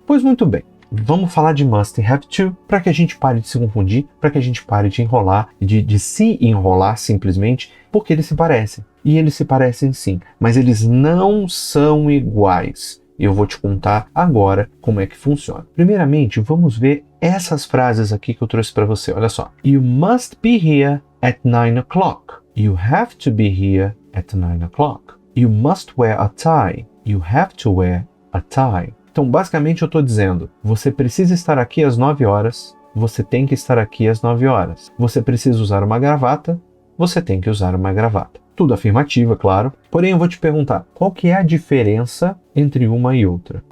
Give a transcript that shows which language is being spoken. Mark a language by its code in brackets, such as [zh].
[pt] Pois muito bem, vamos falar de must e have to para que a gente pare de se confundir, para que a gente pare de enrolar, de se enrolar simplesmente, porque eles se parecem. E eles se parecem sim, mas eles não são iguais. Eu vou te contar agora como é que funciona. Primeiramente, vamos ver essas frases aqui que eu trouxe para você. Olha só. [en] You must be here at 9 o'clock. You have to be here at 9 o'clock. You must wear a tie. You have to wear a tie. [pt] Então, basicamente, eu estou dizendo, você precisa estar aqui às 9 horas. Você tem que estar aqui às 9 horas. Você precisa usar uma gravata. Você tem que usar uma gravata. Tudo afirmativa, claro. Porém, eu vou te perguntar, qual que é a diferença entre uma e outra?